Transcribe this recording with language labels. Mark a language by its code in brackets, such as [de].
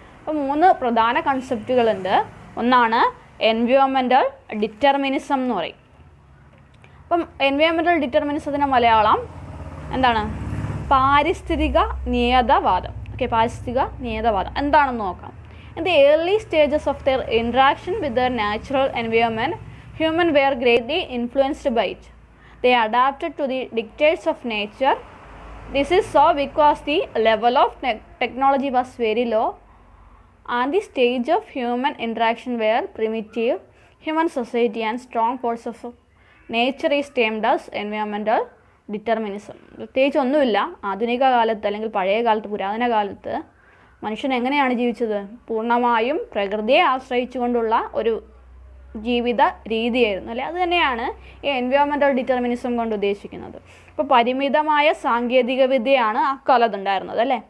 [ml] അപ്പോൾ 3 പ്രധാന കൺസെപ്റ്റുകളുണ്ട്. ഒന്നാണ് എൻവയോൺമെൻറ്റൽ ഡിറ്റർമിനിസം എന്ന് പറയും. അപ്പം എൻവയോൺമെൻറ്റൽ ഡിറ്റർമിനിസത്തിൻ്റെ മലയാളം എന്താണ്? പാരിസ്ഥിതിക നിയതവാദം. ഓക്കെ, പാരിസ്ഥിതിക നിയതവാദം എന്താണെന്ന് നോക്കാം. [en] In the early stages of their interaction with their natural environment, humans were greatly influenced by it. They adapted to the dictates of nature. This is so because the level of technology was very low and the stage of human interaction were primitive. Human society and strong forces of nature is termed as environmental determinism. [ml] പ്രത്യേകിച്ച് ഒന്നുമില്ല. ആധുനിക കാലത്ത് അല്ലെങ്കിൽ പഴയ കാലത്ത്, പുരാതന കാലത്ത് മനുഷ്യൻ എങ്ങനെയാണ് ജീവിച്ചത്? പൂർണ്ണമായും പ്രകൃതിയെ ആശ്രയിച്ചുകൊണ്ടുള്ള ഒരു ജീവിത രീതിയായിരുന്നു, അല്ലേ. അത് തന്നെയാണ് ഈ എൻവയോൺമെൻറ്റൽ ഡിറ്റർമിനിസം കൊണ്ട് ഉദ്ദേശിക്കുന്നത്. ഇപ്പോൾ പരിമിതമായ സാങ്കേതിക വിദ്യയാണ് ആ കാലത്തുണ്ടായിരുന്നത്, അല്ലേ.